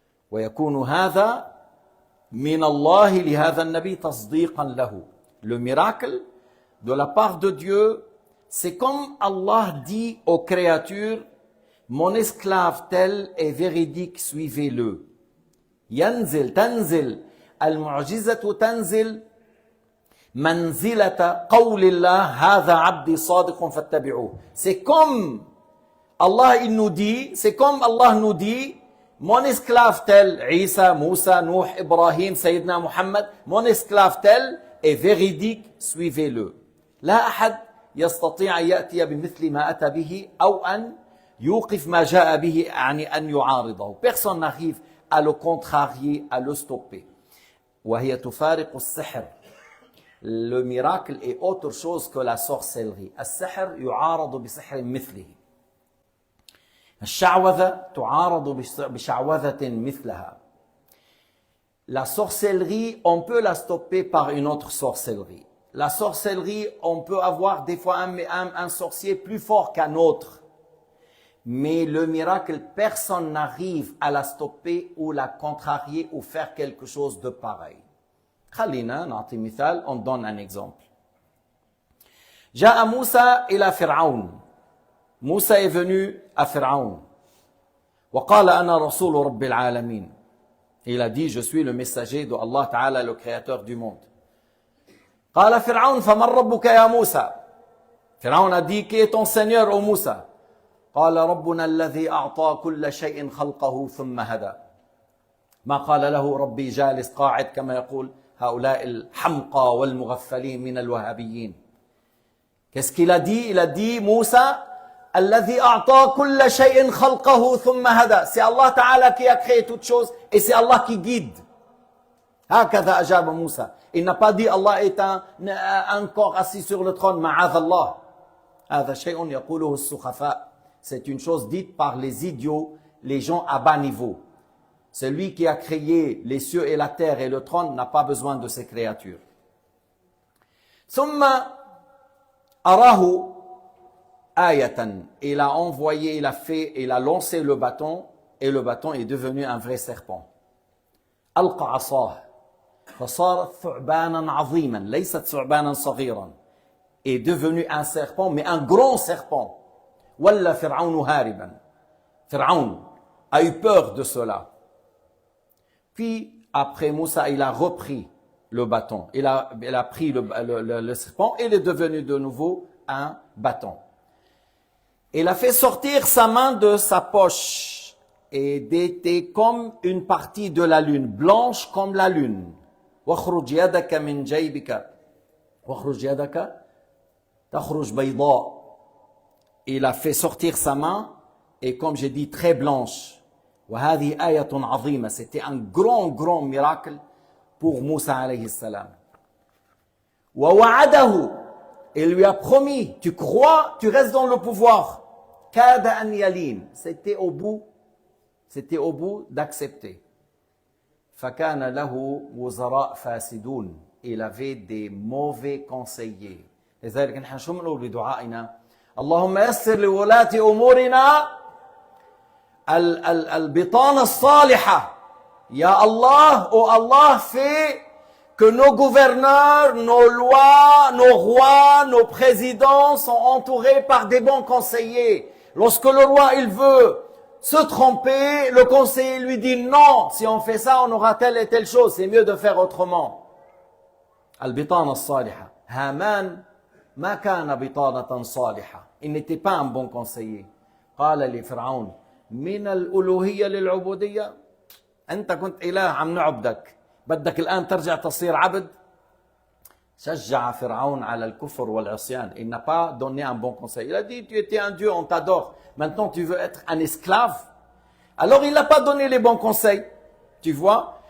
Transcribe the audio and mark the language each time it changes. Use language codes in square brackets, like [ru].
[ar] ويكون هذا من الله لهذا النبي تصديقا له. [fr] Le miracle de la part de Dieu, c'est comme Allah dit aux créatures, mon esclave tel est véridique, suivez-le. [ar] ينزل تنزل المعجزة تنزل منزلة قول الله هذا عبدي صادق فاتبعوه. [fr] C'est comme Allah il nous dit, c'est comme Allah nous dit, mon esclave tel, Isa, Moussa, Nuh, Ibrahim, Sayyidina Muhammad, mon esclave tel est véridique, suivez-le. [ar] لا أحد يستطيع أن يأتي بمثل ما أتى به أو أن يوقف ما جاء به يعني أن يعارضه. [fr] Personne n'arrive à le contrarier, à le stopper. [ar] وهي تفارق السحر. [fr] Le miracle est autre chose que la sorcellerie. [ar] السحر يعارض بسحر مثله. الشعوذة تعارض بشعوذة مثلها. [fr] La sorcellerie, on peut la stopper par une autre sorcellerie. La sorcellerie, on peut avoir des fois un sorcier plus fort qu'un autre. Mais le miracle, personne n'arrive à la stopper ou la contrarier ou faire quelque chose de pareil. [ar] خلينا نعطي مثال, [fr] on donne un exemple. [ar] جاء موسى إلى فرعون. [fr] موسى est venu à Pharaon. [ar] وقال أنا رسول رب العالمين. [fr] Il a dit, je suis le messager de Allah Ta'ala, le créateur du monde. [ar] قال فرعون فمن ربك يا موسى. Pharaon a dit, qui est ton Seigneur, ô Moussa? قال ربنا الذي أعطى كل شيء خلقه ثم هدى. ما قال له ربي جالس قاعد كما يقول هؤلاء الحمقى والمغفلين من الوهابيين. [fr] Qu'est-ce qu'il a dit? Il a dit, [ar] Moussa, الذي أعطى كل شيء خلقه ثم هدى. [fr] C'est Allah Ta'ala qui a créé toutes choses et c'est Allah qui guide. [ar] هكذا أجاب موسى. [fr] Il n'a pas dit Allah est un corps assis sur le trône. [ar] معاذ الله. هذا شيء يقوله السخفاء. [fr] C'est une chose dite par les idiots, les gens à bas niveau. Celui qui a créé les cieux et la terre et le trône n'a pas besoin de ces créatures. [ar] ثم أراه آية. [fr] Il a envoyé, il a lancé le bâton et le bâton est devenu un vrai serpent. [ar] ألقى عصاه فصارت ثعبانا عظيما ليست ثعبانا صغيرا. [fr] Est devenu un serpent mais un grand serpent. [ar] ولا فرعون هاربا. [fr] Pharaon a eu peur de cela. Puis après Moussa, il a repris le bâton. Il a pris le serpent et il est devenu de nouveau un bâton. Il a fait sortir sa main de sa poche et était comme une partie de la lune, blanche comme la lune. [ar] واخرج يدك من جيبك واخرج يدك تخرج بيضاء. [fr] Il a fait sortir sa main et comme j'ai dit très blanche. [ar] وهذه آية عظيمة. [fr] C'était un grand miracle pour Moussa alayhi salam. [ar] ووعده. [fr] Il lui a promis, tu crois, tu restes dans le pouvoir. [ar] كاد أن يلين. [fr] C'était au bout d'accepter. [ar] فكان له وزراء فاسدون. [fr] Il avait des mauvais conseillers. [ar] لذلك نحن شو بنقول بدعائنا؟ اللهم يسر لولاة أمورنا البطانة الصالحة. [fr] Ya Allah, oh Allah, fais que nos gouverneurs, nos lois, nos rois, nos présidents sont entourés par des bons conseillers. Lorsque le roi, il veut se tromper, le conseiller lui dit non, si on fait ça, on aura telle et telle chose, c'est mieux de faire autrement. [ar] Al-Bitana as-Saliha. Haman ma kana bitanatan saliha. [fr] Il n'était pas un bon conseiller. [ar] قال لفرعون من الألوهية للعبودية. أنت كنت إله عم نعبدك. بدك الآن ترجع تصير عبد. شجع فرعون على الكفر والعصيان. [fr] Il n'a pas donné un bon conseil. Il a dit, tu étais un dieu, on t'adore. Maintenant, tu veux être un esclave. Alors, il n'a pas donné les bons conseils. Tu vois?